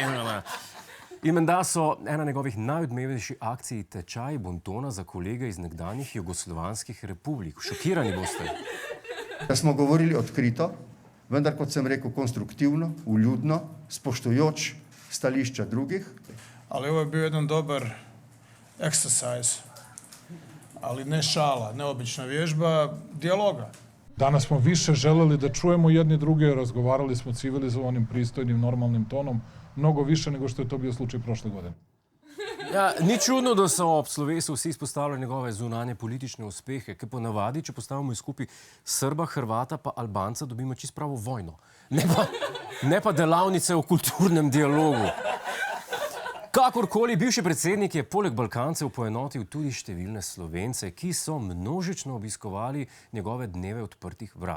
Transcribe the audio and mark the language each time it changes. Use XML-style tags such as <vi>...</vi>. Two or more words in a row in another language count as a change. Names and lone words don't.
<sl>In menda so ena njegovih najodmevnejših akcij tečaj bontona za kolege iz nekdanjih jugoslovanskih republik. Šokirani boste. Da smo govorili odkrito, vendar, kot sem rekel, konstruktivno, vljudno, spoštujoč stališča drugih.</sl> <sr>Ali ovo je bio jedan dobar exercise, ali ne šala, neobična vježba, dijaloga. Danas smo više želeli da čujemo jedni druge, razgovarali smo civilizovanim, pristojnim, normalnim tonom, mnogo više nego što je to bio slučaj prošle godine.</sr> <sl>Ja, ni čudno, da so ob slovesu vsi izpostavljali njegove zunanje politične uspehe, ker po navadi, če postavimo skupaj Srba, Hrvata pa Albanca, dobimo čisto pravo vojno. Ne pa delavnice o kulturnem dialogu. Kakorkoli, bivši predsednik je poleg Balkancev poenotil tudi številne Slovence, ki so množično obiskovali njegove dneve odprtih vrat.</sl>